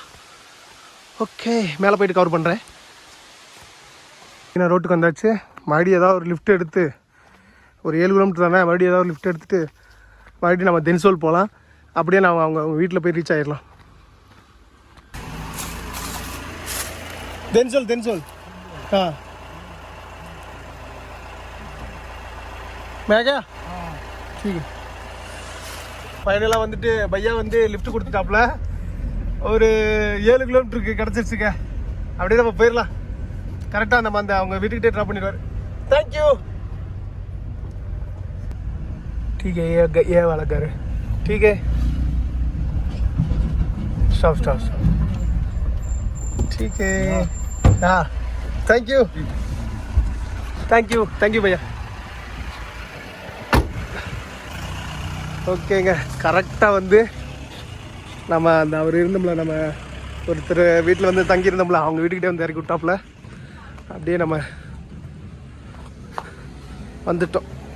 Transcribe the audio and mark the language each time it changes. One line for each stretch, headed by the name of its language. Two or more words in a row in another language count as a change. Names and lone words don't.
Tamil: ஓகே, மேலே போயிட்டு கவர் பண்ணுறேன். நான் ரோட்டுக்கு வந்தாச்சு. மறுபடியும் ஏதாவது ஒரு லிஃப்ட் எடுத்து ஒரு 7 கிலோமீட்டர் தானே, மறுபடியும் ஏதாவது ஒரு லிஃப்ட் எடுத்துகிட்டு மறுபடியும் நம்ம தென்சோல் போகலாம். அப்படியே நான் அவங்க வீட்டில் போய் ரீச் ஆகிடலாம்.
Hindi: தென்சோல் हाँ मैं क्या ठीक है.
Tamil: ஃபைனலாக வந்துட்டு பையா வந்து லிஃப்ட் கொடுத்துட்டாப்புல. ஒரு 7 கிலோமீட்டருக்கு கிடச்சிருச்சுங்க. அப்படியே நம்ம போயிடலாம். கரெக்டாக நம்ம அவங்க வீட்டுக்கிட்டே ட்ராப் பண்ணிடுவார். தேங்க்யூ.
Hindi: ठीक है, ये वाला घर है. ठीक है, स्टॉप. ठीक है, हाँ,
Tamil: தேங்க்யூ பையா. ஓகேங்க, கரெக்டாக வந்து நம்ம அவர் இருந்தோம்ல, நம்ம ஒருத்தர் வீட்டில் வந்து தங்கியிருந்தோம்ல, அவங்க வீட்டுக்கிட்டே வந்து இறக்கி விட்டாப்புல. அப்படியே நம்ம வந்துட்டோம்.